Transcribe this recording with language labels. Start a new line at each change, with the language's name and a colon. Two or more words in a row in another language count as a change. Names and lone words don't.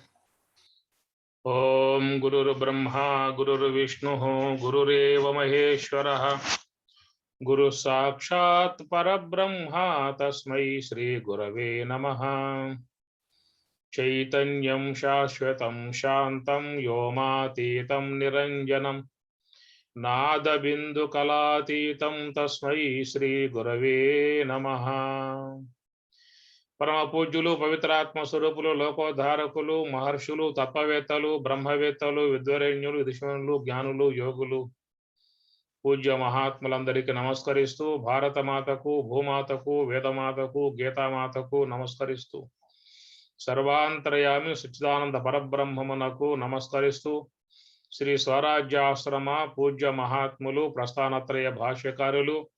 Sanskrit: ओम गुरुर्ब्रह्मा गुरुर्विष्णुः गुरुरेव महेश्वरः गुरु साक्षात् परब्रह्मा तस्मै श्री गुरवे नमः। चैतन्यं शाश्वतं शान्तं व्योमातीतं निरञ्जनं नादबिन्दुकलातीतं तस्मै श्री गुरवे नमः।
Telugu: పరమ పూజ్యులు పవిత్రాత్మ స్వరూపులు లోకోద్ధారకులు మహర్షులు తత్వవేత్తలు బ్రహ్మవేత్తలు విద్వరేణ్యులు విదుషణులు జ్ఞానులు యోగులు పూజ్య మహాత్ములందరికీ నమస్కరిస్తూ భారతమాతకు భూమాతకు వేదమాతకు గీతామాతకు నమస్కరిస్తూ సర్వాంతర్యామి సచ్చిదానంద పరబ్రహ్మమునకు నమస్కరిస్తూ శ్రీ స్వరాజ్యాశ్రమ పూజ్య మహాత్ములు ప్రస్థానత్రయ భాష్యకారులు